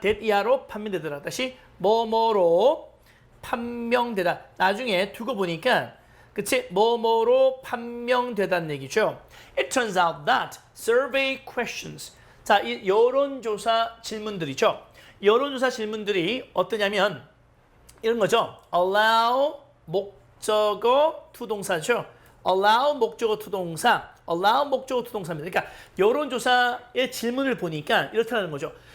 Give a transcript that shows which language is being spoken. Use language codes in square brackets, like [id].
[ko] that 이하로 판명되다. 다시 뭐뭐로 판명되다. 나중에 두고 보니까 그치? 뭐뭐로 판명되다는 얘기죠. [en] It turns out that survey questions. [ko] 자, 이 여론조사 질문들이죠. 여론조사 질문들이 어떠냐면 이런 거죠. allow 목적어 투동사죠. allow 목적어 투동사. allow 목적어 투동사입니다. 그러니까 여론조사의 질문을 보니까 이렇다는 거죠.